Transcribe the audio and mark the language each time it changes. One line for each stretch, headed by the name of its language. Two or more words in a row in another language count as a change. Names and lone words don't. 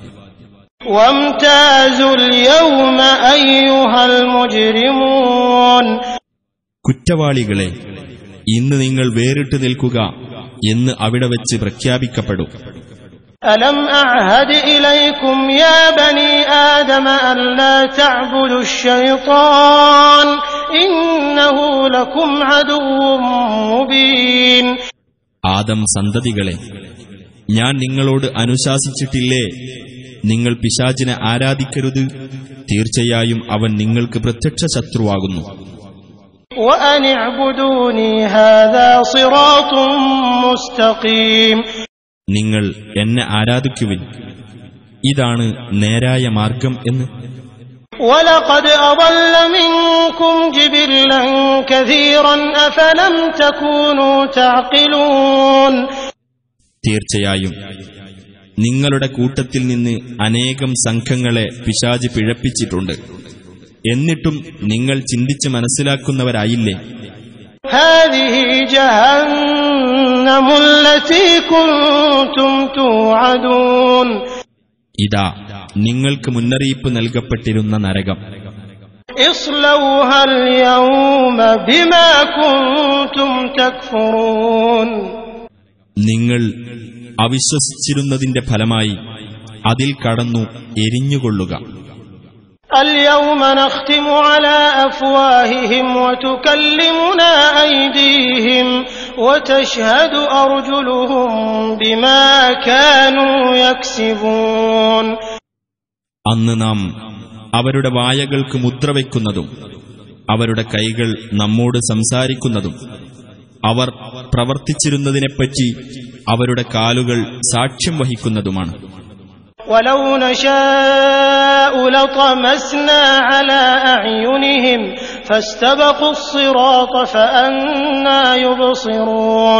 Arabic: وامتازوا اليوم أيها المجرمون.
Malayalam: കുറ്റവാളികളെ, ഇന്ന് നിങ്ങൾ വേറിട്ട് നിൽക്കുക എന്ന് അവിടെ വെച്ച് പ്രഖ്യാപിക്കപ്പെടും.
Arabic: ألم أعهد إليكم يا بني آدم ألا تعبدوا الشيطان إنه لكم عدو مبين.
Malayalam: ആദം സന്തതികളെ, ഞാൻ നിങ്ങളോട് അനുശാസിച്ചിട്ടില്ലേ, നിങ്ങൾ പിശാചിനെ ആരാധിക്കരുത്, തീർച്ചയായും അവൻ നിങ്ങൾക്ക് പ്രത്യക്ഷ ശത്രുവാകുന്നു.
Arabic: وأن اعبدوني هذا صراط مستقيم.
Malayalam: നിങ്ങൾ എന്നെ ആരാധിക്കുവിൻ, ഇതാണ് നേരായ മാർഗം എന്ന്.
Arabic: وَلَقَدْ أَضَلَّ مِنكُمْ جِبِلًّا كَثِيرًا أَفَلَمْ تَكُونُوا تَعْقِلُونَ.
Malayalam: തീർച്ചയായും നിങ്ങളുടെ കൂട്ടത്തിൽ നിന്ന് അനേകം സംഘങ്ങളെ പിശാച് പിഴപ്പിച്ചിട്ടുണ്ട്, എന്നിട്ടും നിങ്ങൾ ചിന്തിച്ച് മനസ്സിലാക്കുന്നവരായില്ലേ?
Arabic: هَذِهِ جَهَنَّمُ الَّتِي كُنتُمْ تُوعَدُونَ.
Malayalam: ഇതാ നിങ്ങൾക്ക് മുന്നറിയിപ്പ് നൽകപ്പെട്ടിരുന്ന നരകം.
Arabic: اصْلَوْهَا الْيَوْمَ بِمَا كُنتُمْ تَكْفُرُونَ.
Malayalam: നിങ്ങൾ അവിശ്വസിച്ചിരുന്നതിന്റെ ഫലമായി അതിൽ കടന്നു എരിഞ്ഞുകൊള്ളുക.
Arabic: اليوم نختم على أفواههم وتكلمنا أيديهم وتشهد أرجلهم بما كانوا يكسبون.
Malayalam: അന്ന് നാം അവരുടെ വായകൾക്ക് മുദ്രവെക്കുന്നതും അവരുടെ കൈകൾ നമ്മോട് സംസാരിക്കുന്നതും അവർ പ്രവർത്തിച്ചിരുന്നതിനെപ്പറ്റി അവരുടെ കാലുകൾ സാക്ഷ്യം വഹിക്കുന്നതുമാണ്.
Arabic: ولو نشاء لطمسنا على أعينهم فاستبقوا الصراط فأنى يبصرون.